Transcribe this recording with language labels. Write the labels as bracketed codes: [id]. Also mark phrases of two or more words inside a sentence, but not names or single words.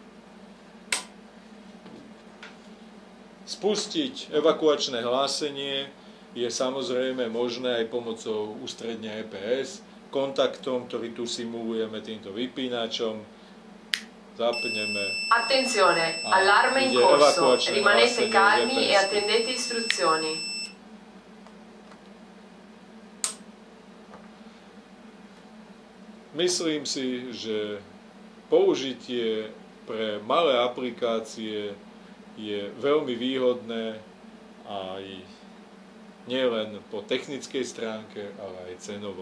[sk] Spustiť evakuačné hlásenie je samozrejme možné aj pomocou ústredne EPS, kontaktom, ktorý tu simulujeme týmto vypínačom. Zapneme. [it] Attenzione, allarme in corso, rimanete calmi e attendete istruzioni. [sk] Myslím si, že použitie pre malé aplikácie je veľmi výhodné aj nielen po technickej stránke, ale aj cenovo.